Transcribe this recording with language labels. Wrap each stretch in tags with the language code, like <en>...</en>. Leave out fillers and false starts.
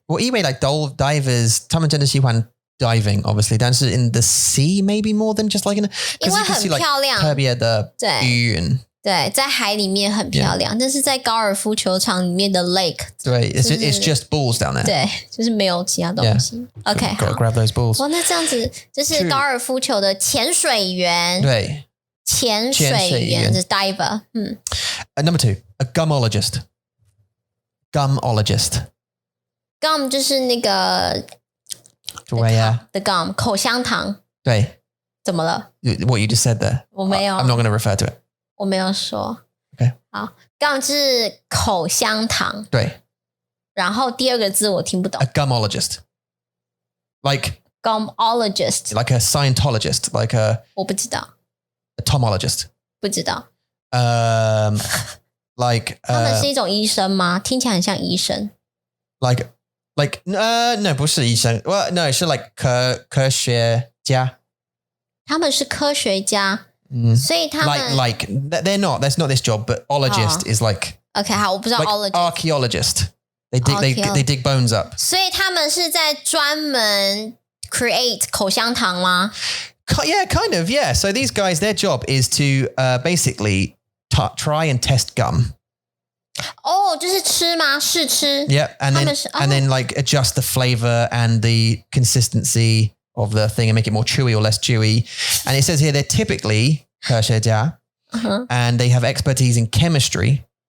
<zh>我以為</zh> <en>like divers</en> <zh>他們真的喜歡</zh> <en>diving obviously</en> <zh>但是</zh> <en>in the sea maybe more than just like in</en> <zh>因為很漂亮特別的魚對在海裡面很漂亮但是在高爾夫球場裡面的 lake</zh> <en>對 it's just balls down there</en> <zh>對就是沒有其他東西 OK</zh> <en>Gotta grab those balls</en> <zh>哇那這樣子就是高爾夫球的潛水員對潛水員是 diver</zh> <en>Number 2 a gumologist</en> <zh>gum 就是那個對呀</zh> <en>the gum 口香糖</en> <zh>對怎麼了</zh> <en>What you just said there</en> <zh>我沒有</zh> <en>I'm not going to refer to it</en> <zh>我沒有說</zh> <en>OK</en> <zh>好 gum 是口香糖對然後第二個字我聽不懂</zh> <en>A gumologist like Gumologist like a Scientologist like a</en> <zh>我不知道</zh> <en>tomologist</en> <zh>不知道</zh> <en>like</en> <zh>他們是一種醫生嗎聽起來很像醫生</zh> <en>like no</en> <zh>不是醫生</zh> <en>well no 是 like 科學家</en> <zh>他們是科學家所以他們</zh> <en>like they're not that's not this job but ologist is like</en> <zh>OK 好我不知道</zh> <en>like ologist archaeologist they dig bones up</en> <zh>所以他們是在專門 create 口香糖嗎</zh> <en>Yeah, kind of, yeah. So these guys, their job is to basically try and test gum.</en> <zh>哦就是吃嗎試吃</zh> <en>Yeah, and then like adjust the flavor and the consistency of the thing and make it more chewy or less chewy. And it says here they're typically 科学家 and they have expertise in chemistry.</en>